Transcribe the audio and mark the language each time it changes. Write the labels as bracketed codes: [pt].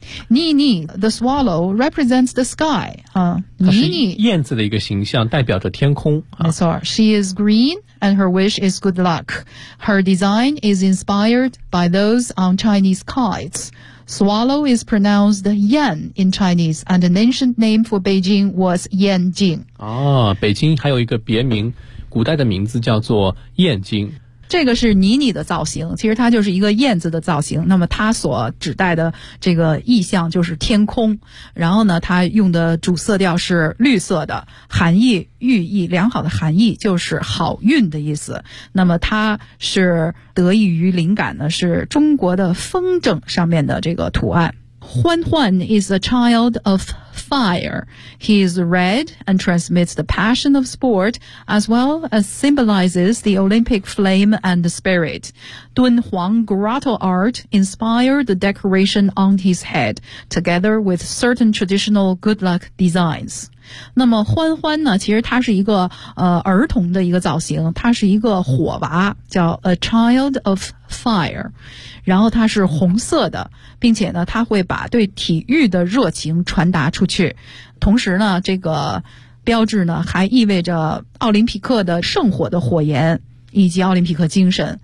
[en] 妮妮 the swallow represents the sky. 妮妮 [zh] 燕子的一个形象代表着天空。没错， [en] she is green and her wish is good luck. Her design is inspired by those on Chinese kites. Swallow is pronounced yan in Chinese and an ancient name for Beijing was Yanjing. [zh] 哦，北京还有一个别名，古代的名字叫做燕京。这个是妮妮的造型，其实它就是一个燕子的造型，那么它所指代的这个意象就是天空，然后呢它用的主色调是绿色的，含义寓意良好的含义就是好运的意思。那么它是得益于灵感呢是中国的风筝上面的这个图案。 [en] Huan Huan is a child of fire. He is red and transmits the passion of sport as well as symbolizes the Olympic flame and the spirit. Dun Huang grotto art inspired the decoration on his head, together with certain traditional good luck designs. [zh] 那么欢欢呢，其实他是一个儿童的一个造型，他是一个火娃，叫 [en] a child of fire， [zh] 然后他是红色的，并且呢他会把对体育的热情传达出去，同时呢这个标志呢还意味着奥林匹克的圣火的火焰以及奥林匹克精神。